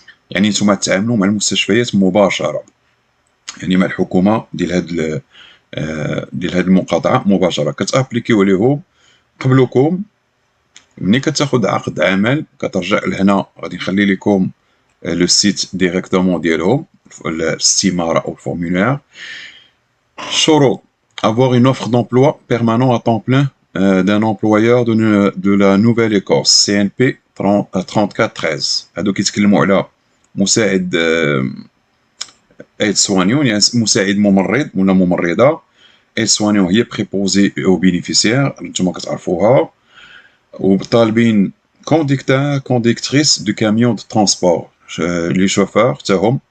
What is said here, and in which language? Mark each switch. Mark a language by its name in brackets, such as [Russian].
[Arabic] يعني نتوما تعاملوا مع المستشفيات مباشرة، يعني مع الحكومة ديال هاد المقاطعة مباشرة. كتابليكيو عليهم قبلكم. ملي كتاخد عقد عمل كترجع لهنا، غادي نخلي لكم [French] لو سيت ديريكتومون [Arabic] ديالهم، الاستمارة أو الفورمولير. [French] الشروط: avoir une offre d'emploi permanent à temps plein d'un employeur de la Nouvelle-Écosse CNP 3413. [Arabic] هادو كيتكلموا على مساعد ايد سوانيون، يعني مساعد ممرض ولا ممرضة. [French] ايد سوانيون هي بريبوزي او بينيفيسيير، [Arabic] نتوما كتعرفوها. وطالبين [French] كونديكتور كونديكتريس دو كاميون دو ترونسبور، لي شوفور [Arabic] حتى هم.